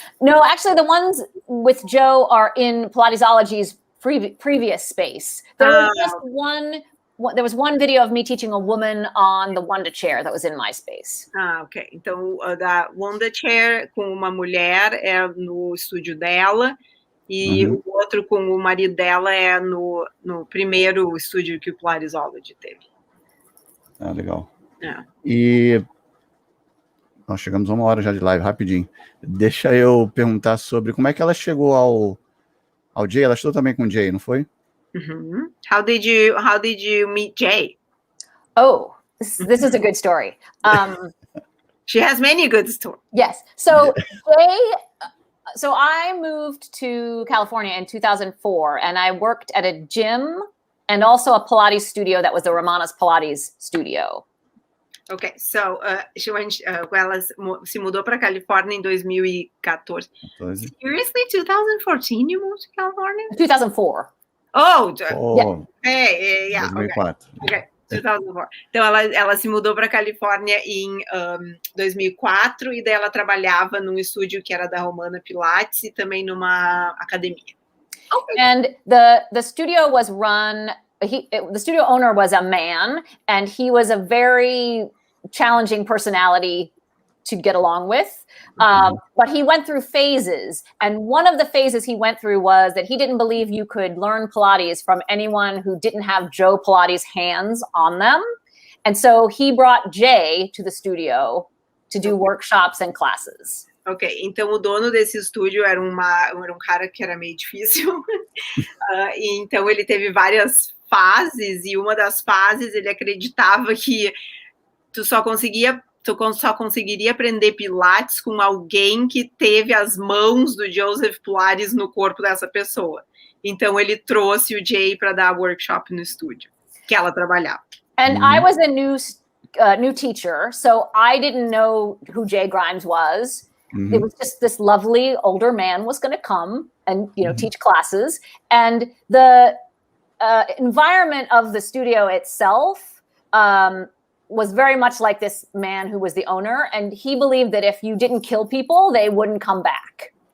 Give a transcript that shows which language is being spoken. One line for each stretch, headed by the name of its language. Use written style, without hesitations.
English: No, actually, the ones with Joe are in Pilatesology's previous space. There was just there was one video of me teaching a woman on the Wanda chair that was in my space. Ah, ok.
Portuguese: Então, da Wanda chair com uma mulher é no estúdio dela e o outro com o marido dela é no primeiro estúdio que o Pilatesology teve. Ah, legal. É. E nós chegamos a 1 hora já de live, rapidinho. Deixa eu perguntar sobre como é que ela chegou ao Jay. Ela estudou também com o Jay, não foi?
English: How did you meet Jay? Oh, this is a good story. She has many good stories. Yes. So so I moved to California in 2004, and I worked at a gym and also a Pilates studio that was the Romana's Pilates studio.
Portuguese: Ok, so ela se mudou para Califórnia em 2014.
English: Seriously, 2014 you moved to California? 2004. Oh, yeah. 2004. Okay, 2004.
Portuguese: Então, ela se mudou para Califórnia em 2004 e daí ela trabalhava num estúdio que era da Romana Pilates e também numa academia.
English: Okay. And the studio was run, the studio owner was a man, and he was a very challenging personality to get along with. But he went through phases. And one of the phases he went through was that he didn't believe you could learn Pilates from anyone who didn't have Joe Pilates' hands on them. And so he brought Jay to the studio to do workshops and classes.
Portuguese: Ok, então o dono desse estúdio era um cara que era meio difícil. E então ele teve várias fases, e uma das fases ele acreditava que tu só conseguiria aprender Pilates com alguém que teve as mãos do Joseph Pilates no corpo dessa pessoa. Então ele trouxe o Jay para dar workshop no estúdio que ela trabalhava.
English: And I was a new teacher, so I didn't know who Jay Grimes was. It was just this lovely older man was going to come and teach classes, and the environment of the studio itself was very much like this man who was the owner, and he believed that if you didn't kill people, they wouldn't come back.